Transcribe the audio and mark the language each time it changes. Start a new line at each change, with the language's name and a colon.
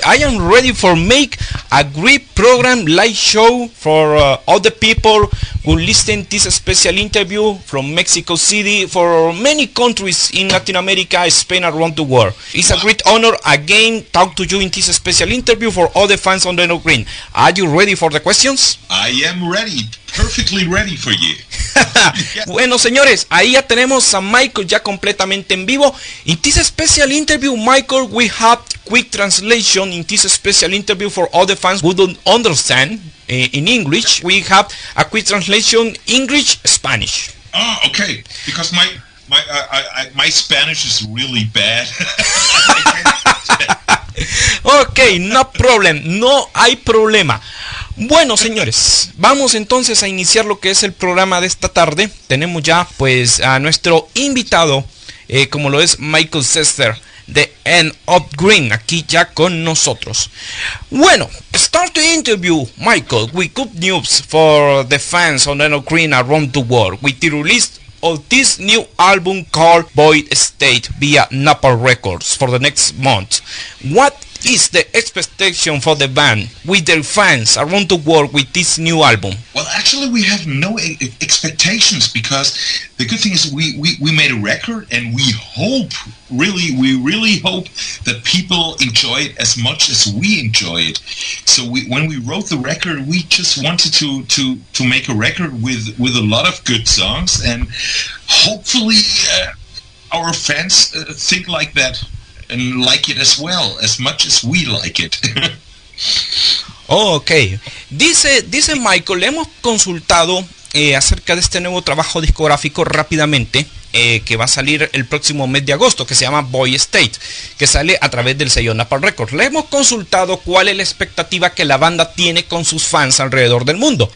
English: I am ready for make a great program, live show for all the people who listen this special interview from Mexico City for many countries in Latin America, Spain, around the world. It's a great honor again talk to you in this special interview for all the fans on the No Green. Are you ready for the questions? I am ready, perfectly ready for you.
Spanish: Bueno, señores, ahí ya tenemos a Michael ya completamente en vivo.
English: In this special interview, Michael, we have quick translation in this special interview for all the fans who don't understand in English. We have a quick translation English Spanish. Oh, okay. Because my Spanish is really bad. Okay, no problem.
Spanish: No hay problema. Bueno, señores, vamos entonces a iniciar lo que es el programa de esta tarde. Tenemos ya pues a nuestro invitado, como lo es Michael Sester de End of Green, aquí ya con nosotros.
English: Bueno, start the interview, Michael, with good news for the fans on End of Green around the world with the release of this new album called Void State via Napalm Records for the next month. What is the expectation for the band with their fans around the world with this new album? Well, actually, we have no expectations because the good thing is we made a record and we really hope that people enjoy it as much as we enjoy it. So when we wrote the record, we just wanted to make a record with a lot of good songs, and hopefully our fans think like that and like it as well, as much as we like it.
Spanish: Ok, dice Michael, le hemos consultado acerca de este nuevo trabajo discográfico rápidamente, que va a salir el próximo mes de agosto, que se llama Void State, que sale a través del sello Napalm Records. Le hemos consultado cuál es la expectativa que la banda tiene con sus fans alrededor del mundo.